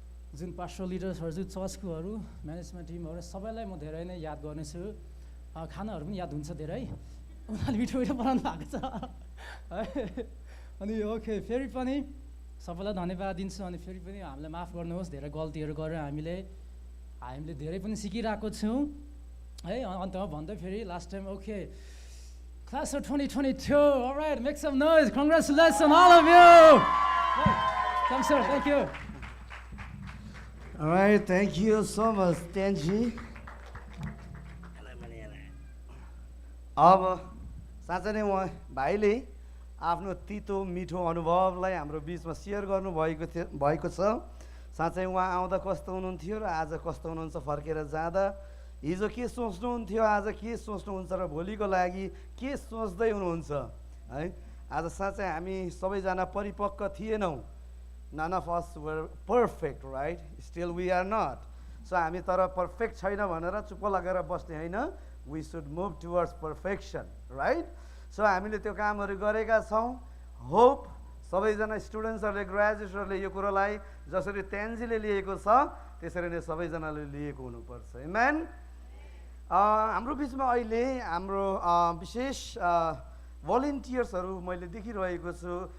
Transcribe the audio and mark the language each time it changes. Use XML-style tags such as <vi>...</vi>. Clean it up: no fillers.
<ne>जुन पास्टर लिडर्सहरू जुन चर्चकोहरू म्यानेजमेन्ट टिमहरू सबैलाई म धेरै नै याद गर्नेछु। खानाहरू पनि याद हुन्छ धेरै, उनीहरूले मिठो मिठो बनाउनु भएको छ है। अनि ओके, फेरि पनि सबैलाई धन्यवाद दिन्छु। अनि फेरि पनि हामीलाई माफ गर्नुहोस्, धेरै गल्तीहरू गरेर हामीले धेरै पनि सिकिरहेको छौँ है। अन्तमा भन्दै फेरि</ne> <en>Last time okay, Class of 2022, all right, make some noise. Congratulations, all of you. Come, sir, thank you. All right, thank you so much, Tenji.</en> <ne>अब साँच्चै नै उहाँ भाइले आफ्नो तितो मिठो अनुभवलाई हाम्रो बिचमा सेयर भएको छ। साँच्चै उहाँ आउँदा कस्तो हुनुहुन्थ्यो र आज कस्तो हुनुहुन्छ, फर्केर जाँदा हिजो के सोच्नुहुन्थ्यो, आज के सोच्नुहुन्छ र भोलिको लागि के सोच्दै हुनुहुन्छ है। आज साँच्चै हामी सबैजना परिपक्व थिएनौँ।</ne> <en>None of us were perfect, right? Still we are not. So</en> <ne>हामी तर पर्फेक्ट छैन भनेर चुप्प लागेर बस्ने होइन।</ne> <en>We should move towards perfection, right?</en> <ne>So हामीले त्यो कामहरू गरेका छौँ। होप सबैजना स्टुडेन्ट्सहरूले, ग्रेजुएटहरूले यो कुरोलाई जसरी तेन्जीले लिएको छ त्यसरी नै सबैजनाले लिएको हुनुपर्छ। आमेन। हाम्रो बिचमा अहिले हाम्रो विशेष भोलिन्टियर्सहरू मैले देखिरहेको छु।</ne>